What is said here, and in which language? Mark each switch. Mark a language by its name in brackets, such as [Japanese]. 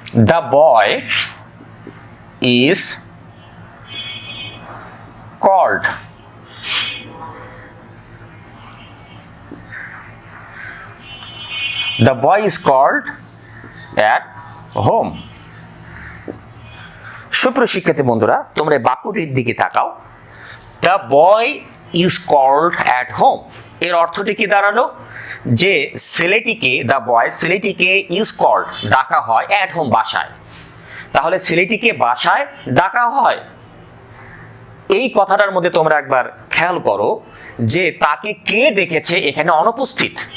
[English] The boy is called The boy is called at home। [Bangla] সুপ্রিয় শিক্ষার্থী বন্ধুরা, তোমরা বাক্যটির দিকে তাকাও। [English] The boy is called at home [Bangla] এর অর্থটি কি দাঁড়ালো? যে ছেলেটিকে, [English] the boy [Bangla] ছেলেটিকে [English] is called [Bangla] ডাকা হয় [English] at home [Bangla] বাসায়। তাহলে ছেলেটিকে বাসায় ডাকা হয়। এই কথাটার মধ্যে তোমরা একবার খেয়াল করো যে তাকে কে ডেকেছে এখানে অনুপস্থিত।